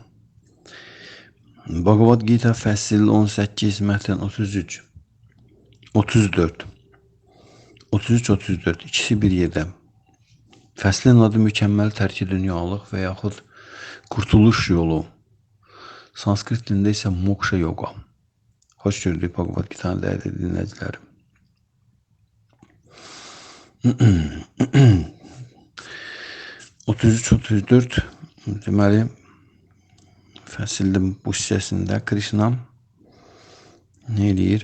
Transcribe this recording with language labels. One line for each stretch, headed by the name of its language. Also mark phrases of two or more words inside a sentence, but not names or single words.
Azerbaijani: Bhagavad Gita fəsil 18, mətn 33, 34, 33-34, ikisi bir yerdə. Fəslin adı mükəmməl tərki dünyalıq və yaxud qurtuluş yolu. Sanskrit dilində isə moksha yoga. Xoş gördük Bhagavad Gita'nın dəyərli dinləyicilərim. 33-34 deməli fəsilin bu hissəsində Krishna nə edir?